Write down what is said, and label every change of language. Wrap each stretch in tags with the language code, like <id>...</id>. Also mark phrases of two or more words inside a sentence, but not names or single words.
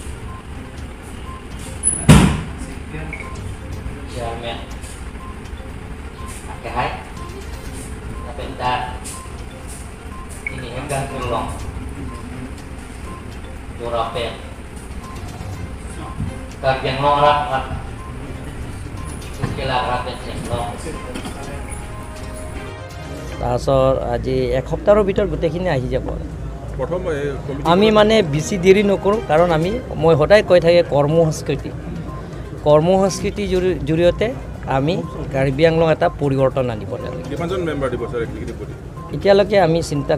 <mjw>Chairman, Akahai, Kapenta, ini Enggan Kurlong, Jorapet, Kagian Lorak,</mjw> <as>তাৰপিছত আজি এসপ্তাহৰ ভিতৰত গোটেইখিনি আহি যাব আমি মানে বেছি দেৰি নকৰোঁ কাৰণ মই সদায় কৈ থাকে কৰ্ম সংস্কৃতিৰ জৰিয়তে আমি কাৰ্বি আংলং এটা পৰিৱৰ্তন আনিব লাগে এতিয়ালৈকে আমি চিন্তা</as>